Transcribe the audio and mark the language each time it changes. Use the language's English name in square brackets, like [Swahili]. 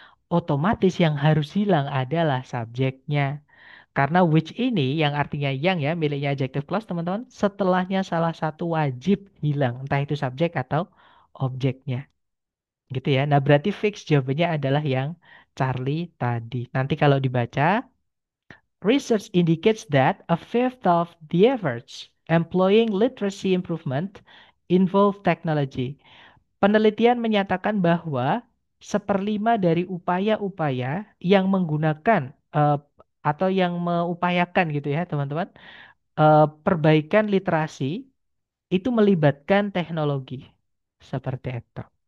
[Indonesian] Otomatis yang harus hilang adalah subjeknya. Karena which ini yang artinya yang ya miliknya adjective clause teman-teman setelahnya salah satu wajib hilang entah itu subjek atau objeknya gitu ya. Nah berarti fix jawabannya adalah yang Charlie tadi. Nanti kalau dibaca [English] research indicates that a fifth of the efforts employing literacy improvement involve technology. [Indonesian] Penelitian menyatakan bahwa seperlima dari upaya-upaya yang menggunakan atau yang mengupayakan gitu ya teman-teman perbaikan literasi itu melibatkan teknologi seperti itu.